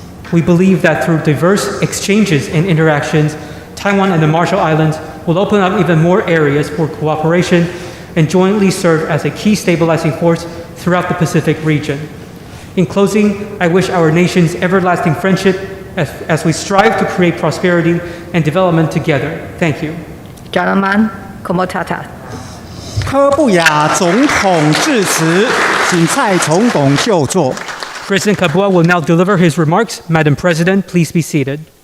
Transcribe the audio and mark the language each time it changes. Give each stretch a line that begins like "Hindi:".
English: We believe that through diverse exchanges and interactions, Taiwan and the Marshall Islands will open up even more areas for cooperation and jointly serve as a key stabilizing force throughout the Pacific region. In closing, I wish our nations everlasting friendship as we strive to create prosperity and development together. Thank you. Jalaman, Komotata.
Chinese: 柯布亚总统致辞，请蔡总统就座。
English: President Kabua will now deliver his remarks. Madam President, please be seated.